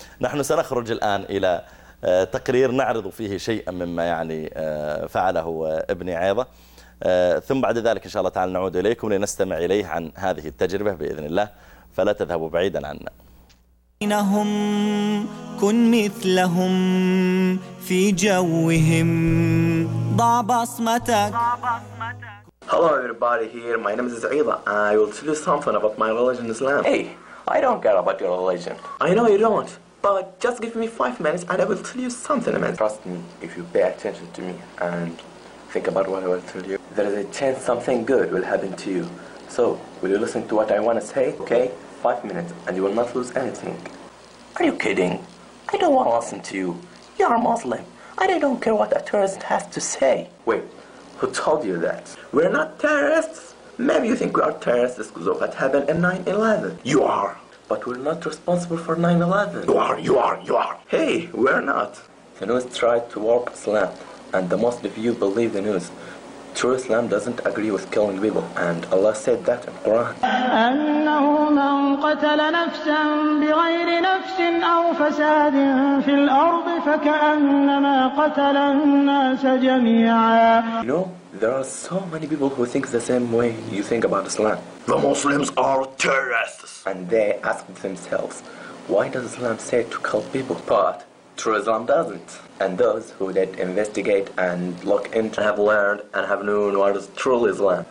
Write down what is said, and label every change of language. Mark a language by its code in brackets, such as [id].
[ar] نحن سنخرج الآن إلى تقرير نعرض فيه شيئا مما يعني فعله ابن عيضة، ثم بعد ذلك إن شاء الله تعالى نعود إليكم لنستمع إليه عن هذه التجربة بإذن الله، فلا تذهبوا بعيدا عنا. إنهم كن مثلهم في جوهم ضع بصمتك. [en] Hello everybody here, my name is Aida. I will tell you something about my religion Islam. Hey, I don't care about your religion. I know you don't, but just give me 5 minutes and I will tell you something, man. Trust me, if you pay attention to me and think about what I will tell you, there is a chance something good will happen to you. So, will you listen to what I want to say, okay? 5 minutes and you will not lose anything. Are you kidding? I don't want to listen to you. You are Muslim and I don't care what a terrorist has to say. Wait. Who told you that? We're not terrorists. Maybe you think we are terrorists because of what happened in 9/11. You are. But we're not responsible for 9/11. You are. Hey, we're not. The news tried to warp Islam, and the most of you believe the news. true Islam doesn't agree with killing people, and Allah said that in Quran. [ar] أنه من قتل نفسا بغير نفس أو فساد في الأرض فكأنما قتل الناس جميعا. [en] No, there are so many people who think the same way you think about Islam. The Muslims are terrorists. And they ask themselves, why does Islam say to kill people? But true Islam doesn't. And those who did investigate and look into have learned and have known what is true Islam.